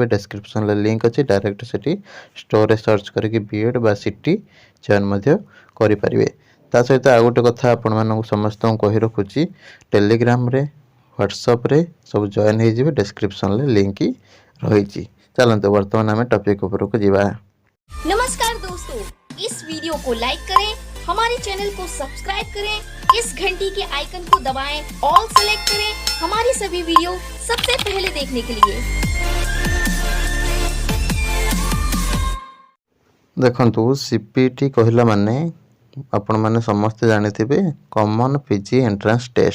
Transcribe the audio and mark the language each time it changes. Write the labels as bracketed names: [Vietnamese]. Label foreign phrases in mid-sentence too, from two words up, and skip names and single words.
[Odia] ଡେସ୍କ୍ରିପ୍ସନ୍ରେ ଲିଙ୍କ୍ ଅଛି, ଡାଇରେକ୍ଟ ସେଠି ଷ୍ଟୋରରେ ସର୍ଚ୍ଚ କରିକି ବିଏଡ଼୍ ବା ସିଟି ଚୟନ ମଧ୍ୟ କରିପାରିବେ। ତା ସହିତ ଆଉ ଗୋଟେ କଥା ଆପଣମାନଙ୍କୁ ସମସ୍ତଙ୍କୁ କହି ରଖୁଛି, ଟେଲିଗ୍ରାମରେ ହ୍ୱାଟ୍ସଆପ୍ରେ ସବୁ ଜଏନ୍ ହେଇଯିବେ, ଡେସ୍କ୍ରିପ୍ସନ୍ରେ ଲିଙ୍କ୍ ରହିଛି। ଚାଲନ୍ତୁ ବର୍ତ୍ତମାନ ଆମେ ଟପିକ୍ ଉପରକୁ ଯିବା। [Hindi] नमस्कार दोस्तों, इस वीडियो को लाइक करें, हमारे चैनल को सब्सक्राइब करें, इस घंटी के आइकन को दबाएं, [English] all select [Hindi] करें हमारी सभी वीडियो सबसे पहले देखने के लिए। [Odia] ଦେଖନ୍ତୁ ସିପିଟି କହିଲା ମାନେ ଆପଣ ମାନେ ସମସ୍ତ ଜାଣିଥିବେ [English] Common PG Entrance Test.